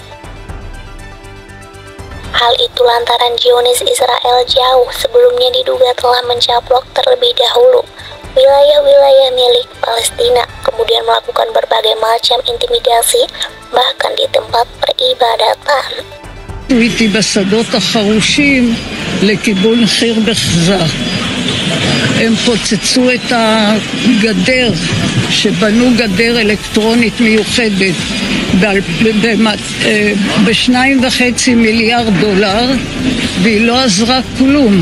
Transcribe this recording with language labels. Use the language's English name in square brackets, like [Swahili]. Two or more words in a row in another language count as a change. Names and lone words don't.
[Indonesian] Hal itu lantaran Zionis Israel jauh sebelumnya diduga telah mencaplok terlebih dahulu wilayah-wilayah milik Palestina, kemudian melakukan berbagai macam intimidasi, bahkan di tempat peribadatan. [Hebrew] הייתי בשדות החרושים לכיוון חיר בחזה. הם פוצצו את הגדר, שבנו גדר אלקטרונית מיוחדת ב$2.5 מיליארד, והיא לא עזרה כלום.